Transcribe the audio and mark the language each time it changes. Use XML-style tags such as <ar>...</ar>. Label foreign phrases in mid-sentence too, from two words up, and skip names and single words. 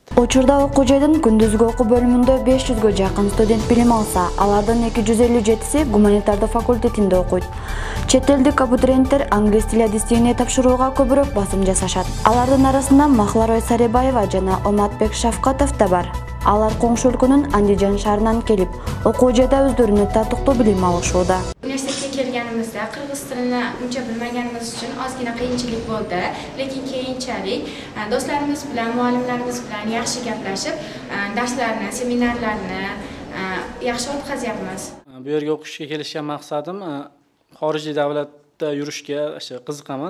<ky>Учурда окуу жайдын күндүзгү окуу бөлүмүндө 500ге жакын студент билим алса, алардын 257-си гуманитардык факультетинде окуйт. Чет элдик абитуриенттер англис тили адистигине тапшырууга көбүрөөк басым жасашат. Алардын арасында Махларой Сарибаева жана Оматбек Шавкатов да бар. Алар коңшу өлкөнүн Андижан шаарынан келип, окуу жайда өздөрүнө татыктуу билим алышууда.</ky> <uz>Üniversiteye kelganimizda qirg'iz tilini uncha bilmaganimiz uchun ozgina qiyinchilik bo'ldi, lekin keyinchalik do'stlarimiz bilan, muallimlarimiz bilan yaxshi gaplashib, darslarni, seminarlarni yaxshi o'tkazyapmiz. Bu yerga o'qishga kelishgan maqsadim xorijiy davlatda yurishga qiziqaman.</uz>